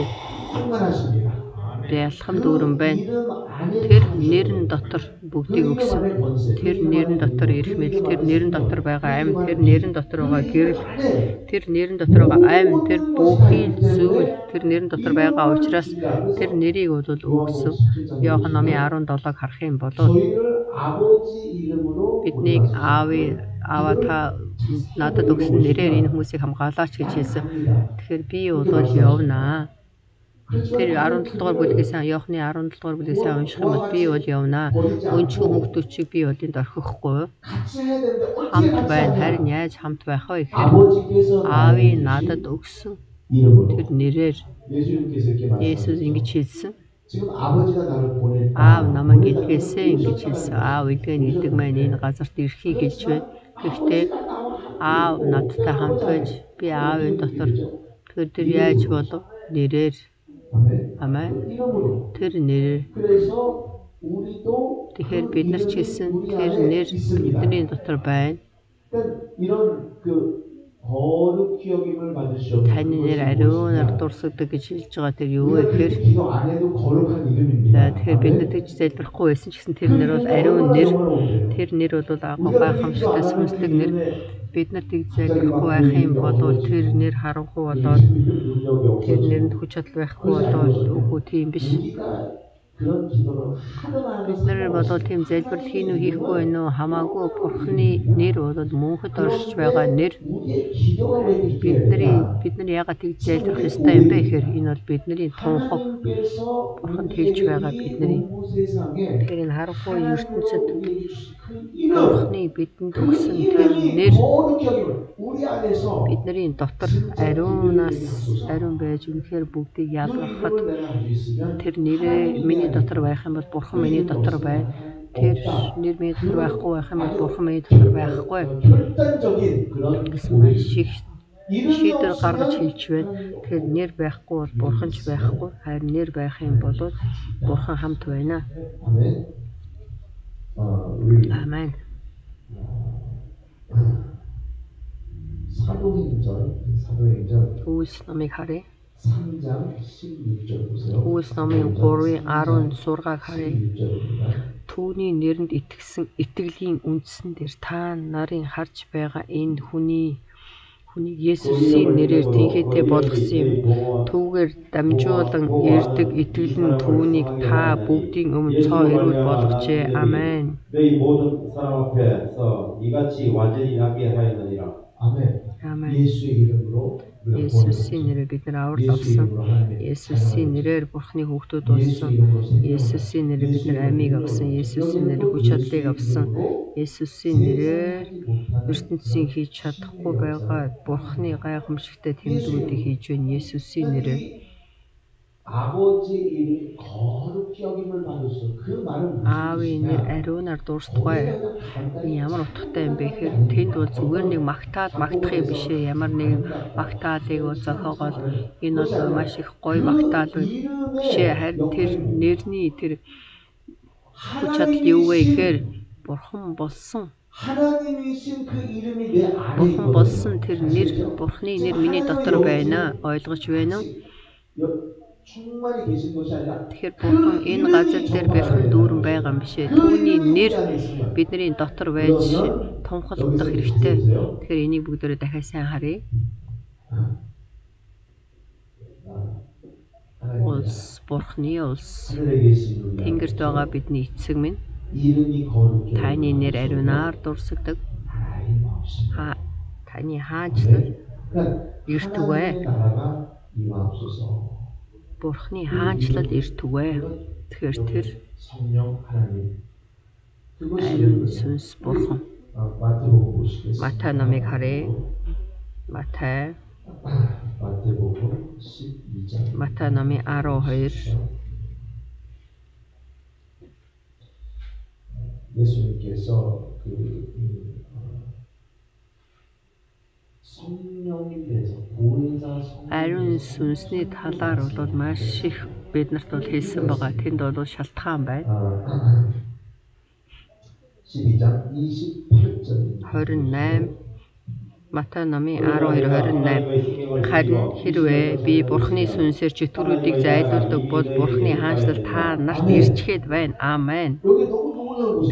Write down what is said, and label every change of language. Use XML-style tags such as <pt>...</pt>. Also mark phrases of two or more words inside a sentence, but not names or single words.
<ko>충만하십니다.</ko> <mn>Бялхан дүүрэн байна.</mn> <ko>이름 안에</ko> <mn>Тэр нэрэн дотор бүгдийг</mn> <ko>그 이름</ko> <mn>өгсөн.</mn> <ko>안에 권세,</ko> <mn>Тэр нэрэн дотор эрх мэдэл, тэр нэрэн дотор байгаа амь, тэр нэрэн дотор байгаа гэрэл, тэр нэрэн дотор байгаа амь, тэр бүхий зүйл, тэр нэрэн дотор байгаа учраас тэр нэрийг бол өгсөн. Иохан номын 17-ыг харах юм бол</mn> <ko>저희를 아버지 이름으로</ko> <mn>биднийг аава та надад өгсөн нэрээр энэ хүмүүсийг хамгаалаач гэж хэлсэн. Тэгэхээр би бол явнаа. Тэр 17 дугаар бүлгээс Иохны 17 дугаар бүлгээс унших юм бол би бол явнаа. Өнчгөн хүүхдүүчийг би бол энд орхихгүй.</mn> <ko>같이 해야 되는데 어떻게</ko> <mn>Хамт</mn> <ko>같이</ko> <mn>байна.</mn> <ko>할까요?</ko> <mn>Харин яаж хамт байх вэ гэхээр</mn> <ko>아버지께서</ko> <mn>аавын надад өгсөн</mn> <ko>이름으로</ko> <mn>тэр нэрээр</mn> <ko>예수님께서 이렇게</ko> <mn>Есүс</mn> <ko>말씀하셨어요.</ko> <mn>ингэж хэлсэн.</mn> <ko>지금 아버지가 나를 보낼</ko> <mn>Аав намайг илгээсэн ингэж хэлсэн. Аав илгээн гэдэг маань энэ газарт ирэхийг хэлж байна. Гэхдээ аав надтай хамт байж би аавын дотор тэр яаж болов? Нэрээр.</mn> <ko>아멘.</ko> <mn>Амен.</mn> <ko>이름으로.</ko> <mn>Тэр нэрээр.</mn> <ko>그래서 우리도</ko> <mn>Тэгэхээр бид нар ч хэлсэн тэр нэр бидний дотор байна.</mn> <ko>그러니까 이런 그 거룩히 여김을 받으시오.</ko> <mn>Таны нэр ариунаар дурсагдаг гэж хэлж байгаа тэр юу вэ гэхээр</mn> <ko>기도 안 해도 거룩한 이름입니다.</ko> <mn>тэгэхээр бид нар тэгж залбирахгүй байсан ч гэсэн тэр нэр бол ариун нэр. Тэр нэр бол гайхамшигтай сүнслэг нэр. Бид нар тэгж залбирахгүй байх юм бол тэр нэр харанхуй болоод тэр нэрэнд хүч чадал байхгүй болоод үгүй тийм биш.</mn> <ko>그런 기도를 하더라.</ko> <mn>Бид нар бол тийм залбирал хийн үү хийхгүй байна уу хамаагүй Бурхны нэр бол мөнхөд оршиж байгаа нэр.</mn> <ko>우리의 기도가 왜 이렇게</ko> <mn>Бид нар яагаад тэгж залбирах ёстой юм бэ гэхээр энэ бол бидний тунхаг</mn> <ko>하나님께서</ko> <mn>Бурханд хэлж байгаа бидний</mn> <ko>이 세상에</ko> <mn>тэр энэ харанхуй ертөнцид</mn> <ko>그 이름</ko> <mn>Бурхны бидэнд өгсөн тэр нэр</mn> <ko>거룩히 여김을 우리 안에서</ko> <mn>бидний дотор ариун байж үнэхээр бүгдийг ялгахад</mn> <ko>이름을 내가 가지고 있으면</ko> <mn>тэр нэрээ миний дотор байх юм бол Бурхан миний дотор байна. Тэр нэр миний дотор байхгүй байх юм бол Бурхан миний дотор байхгүй.</mn> <ko>결단적인 그런</ko> <mn>Гэсэн маш их шийдвэр гаргаж хэлж байна. Тэгэхээр нэр байхгүй бол Бурхан ч байхгүй. Харин нэр байх юм бол Бурхан хамт байна.</mn> <ko>아멘. 우리</ko> <mn>Амен.</mn> <ko>사도행전</ko> <mn>Үйлс номыг харъя.</mn> <ko>3장 16절 보세요.</ko> <mn>Үйлс номын 3-ын 16-ыг харъя.</mn> <ko>16절입니다.</ko> <mn>Түүний нэрэнд итгэсэн итгэлийн үндсэн дээр та нарын харж байгаа энэ хүний Есүсийн нэрээр тэнхээтэй болгосон юм. Түүгээр дамжуулан ирдэг итгэл нь түүнийг та бүгдийн өмнө цоо эрүүл болгожээ. Амен.</mn> <ko>너희 모든 사람 앞에서 이같이 완전히 낫게 하였느니라. 아멘.</ko> <mn>Амен.</mn> <ko>예수의 이름으로 우리가</ko> <mn>Есүсийн нэрээр бид нар аврал авсан. Есүсийн нэрээр Бурхны хүүхдүүд болсон. Есүсийн нэрээр бид нар амийг авсан. Есүсийн нэрээр хүч чадлыг авсан. Есүсийн нэрээр ертөнцийн хийж чадахгүй байгаа Бурхны гайхамшигтай тэмдгүүдийг хийж байна. Есүсийн нэрээр</mn> <ko>아버지의 이름이 거룩히 여김을 받으시오. 그 말은</ko> <mn>аавын нэр ариунаар дуурсдаггүй. Ямар утгатай юм бэ гэхээр тэнд бол зүгээр нэг магтах юм биш ээ. Ямар нэгэн магтаалыг зохиогоод энэ бол маш их гоё магтаал биш ээ. Харин тэр нэрний тэр хүч чадал юу вэ гэхээр Бурхан болсон.</mn> <ko>하나님이신 그 이름이 내 안에</ko> <mn>Бурхан</mn> <ko>있거든요.</ko> <mn>болсон тэр нэр Бурхны нэр миний дотор байна. Ойлгож байна уу?</mn> <ko>충만히 계신 것이 아니라</ko> <mn>Тэгэхээр</mn> <ko>그</ko> <mn>бурхан энэ газар дээр бэлхэн дүүрэн байгаа юм бишээ. Түүний нэр бидний дотор байж</mn> <ko>그러면</ko> <mn>тунхаглах</mn> <ko>여기서</ko> <mn>хэрэгтэй.</mn> <ko>보세요.</ko> <mn>Тэгэхээр энийг бүгдээрээ дахиад сайн харъя. Улс, бурхны улс.</mn> <ko>하늘에 계신 우리</ko> <mn>Тэнгэрт байгаа бидний эцэг минь.</mn> <ko>이름이 거룩해.</ko> <mn>Таны нэр ариунаар дурсагдаг.</mn> <ko>하나님 없이.</ko> <mn>Таны хаанчлал</mn> <ko>그러니까</ko> <mn>эртүгэй.</mn> <ko>하나님의 나라가 임하옵소서.</ko> <mn>Бурхны хаанчлал эртүгэй. Тэгэхээр тэр</mn> <ko>성령 하나님.</ko> <mn>ариун сүнс бурхан.</mn> <ko>마태복음 보시겠습니다.</ko> <mn>Матай номыг харъя. Матай</mn> <ko>마태복음 12장.</ko> <mn>Матай номын 12.</mn> <ko>예수님께서 성령에 대해서 보혜사 성령</ko> <mn>Ариун сүнсний талаар бол маш их биднэрт бол хэлсэн байгаа. Тэнд бол шалтгаан байна.</mn> <ko>12장 28절입니다.</ko> <mn>28 Матай номын 12:28 харин хэрвээ би бурхны сүнсээр чөтгөрүүдийг зайлуулдаг бол бурхны хаанчлал та нарт ирчгээд байна. Аамен.</mn> <ko>여기 너무 놀라운 것이</ko>